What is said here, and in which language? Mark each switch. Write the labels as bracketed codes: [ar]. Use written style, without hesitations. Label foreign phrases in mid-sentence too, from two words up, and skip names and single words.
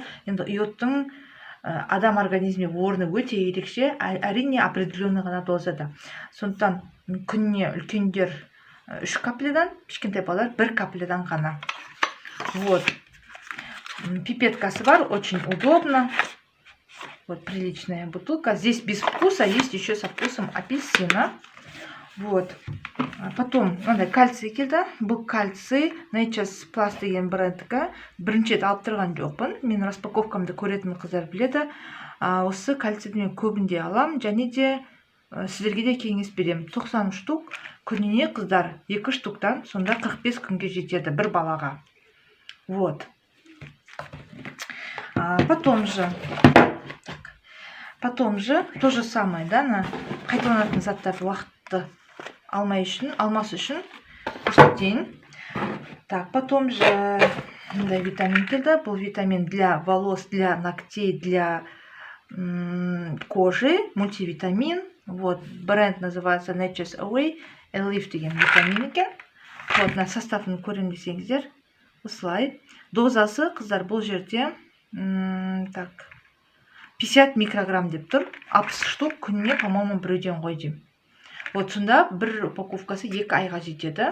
[kk] Енді иодтың адам организміне орны өте ерекше, әрине определенный ғана дозада. Сондықтан күніне үлкендер 3 каплядан, кішкентай балалар 1 каплядан ғана. Вот. Пипеткасы бар, [ru] очень удобно. Вот приличная бутылка. Здесь без вкуса, есть еще со вкусом апельсина. Вот. Потом [kk] кальций келді. Бұл кальций Nature's Plus деген брендікі. Бірінші рет алып тұрған жоқпын. Мен распаковкамды көретін қыздар біледі. Осы кальцийді мен көбінде алам, және де сіздерге де кеңес беремін. 90 штук күніне, қыздар, 2 штуктан сонда 45 күнге жетеді бір балаға. [ru] Вот. Потом же то же самое, [kk] да, қайталанатын заттарды уақытты алмас үшін көрсетейін. [ru] Так, потом же [kk] витамин келді. [ru] Бұл витамин для волос, для ногтей, для кожи, мультивитамин. Вот, бренд называется Nature's Away, [kk] Elif деген витамин екен. Вот, составын көрем десеңіздер. Осылай. Дозасы, қыздар, бұл жерде 50 микрограмм деп тұр. 60 штук күніне, по-моему, біреуден ғой деймін. Вот, сонда бір упаковкасы 2 айға жетеді.